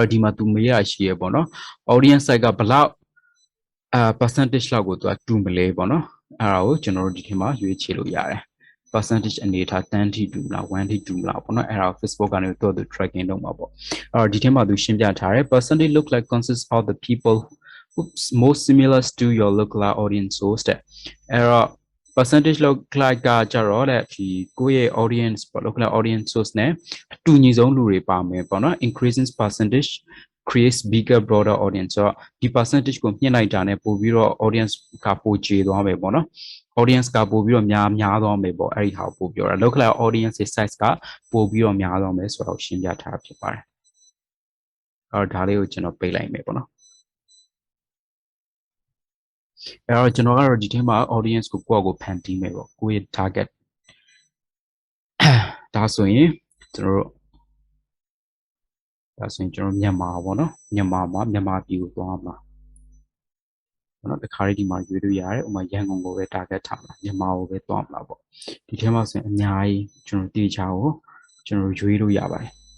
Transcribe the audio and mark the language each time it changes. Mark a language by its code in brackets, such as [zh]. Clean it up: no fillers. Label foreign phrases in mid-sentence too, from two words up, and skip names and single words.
[my] တော့ဒီမှာသူမေးရရှိရပေါ့နော် [en] audience site [my] ကဘလောက်percentage လောက်ကိုသူကတူမလဲပေါ့နော်အဲ့ဒါကိုကျွန်တော်တို့ဒီထဲမှာရွေးချယ်လို့ရတယ် percentage အနေထား10ထိတူမလား1ထိတူမလားပေါ့နော်အဲ့ဒါ Facebook ကနေတော့သူ tracking လုပ်မှာပေါ့အဲ့တော့ဒီထဲမှာသူရှင်းပြထားတယ် [en] percentage look like consists of the people who most similar to your local audience source [my] တဲ့အဲ့တော့ percentage [en] look like [my] ကကြတော့တဲ့ဒီကိုယ့်ရဲ့ audience ပေါ့ [en] local audience source [my] နဲ့အတူညီဆုံးလူတွေပါမယ်ပေါ့နော် [en] increasing percentage creates bigger broader audience [my] ဆိုတော့ဒီ percentage ကိုမြင့်လိုက်တာနဲ့ပို့ပြီးတော့ audience ကပိုကျေသွားမယ်ပေါ့နော် audience ကပို့ပြီးတော့များသွားမယ်ပေါ့အဲ့ဒီဟာကိုပို့ပြောတာ [en] local audience size [my] ကပို့ပြီးတော့များသွားမယ်ဆိုတော့ရှင်းပြထားဖြစ်ပါတယ်အဲ့တော့ဒါလေးကိုကျွန်တော်ပိတ်လိုက်မယ်ပေါ့နော်အဲ့တော့ကျွန်တော်ကတော့ဒီထဲမှာ audience ကိုကိုယ့်အကိုဖန်တီးမယ်ပေါ့ကိုယ့်ရဲ့ target ဒါဆိုရင်ကျွန်တော်တို့ဒါဆိုရင်ကျွန်တော်မြန်မာပေါ့နော်မြန်မာပြည်ကိုသွားမှာပေါ့နော်တခါလေးဒီမှာရွေးလို့ရတယ်ဥပမာရန်ကုန်ကိုပဲ target ထားမှာမြန်မာကိုပဲသွားမှာပေါ့ဒီထဲမှာဆိုရင်အများကြီးကျွန်တော်တေချာကိုကျွန်တော်ရွေးလို့ရပါတယ်